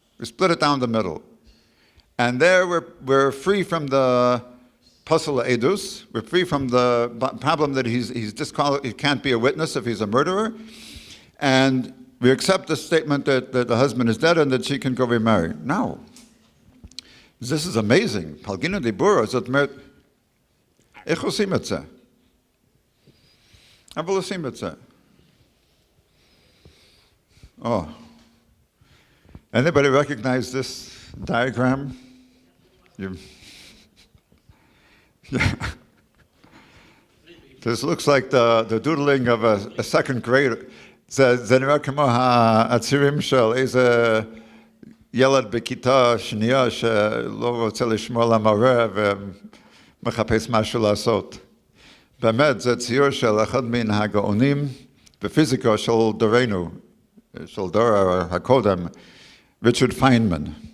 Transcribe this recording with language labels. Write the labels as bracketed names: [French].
[English] We split it down the middle. And there we're free from the Pasal edus, we're free from the problem that he can't be a witness if he's a murderer, and we accept the statement that the husband is dead and that she can go remarry. Now, this is amazing. [Hebrew] Palgina dibura, זאת אומרת, איך עושים את זה? אבל עושים את זה. [English] Oh. Anybody recognize this diagram? Yeah. This looks like the doodling of a second grader. [Hebrew] זה נראה כמו הצירים של איזה ילד בכיתה שנייה שלא רוצה לשמוע למורה ומחפש משהו לעשות. באמת, זה ציור של אחד מן הגאונים בפיזיקה של דורנו, של דור הקודם, ריצ'רד פיינמן.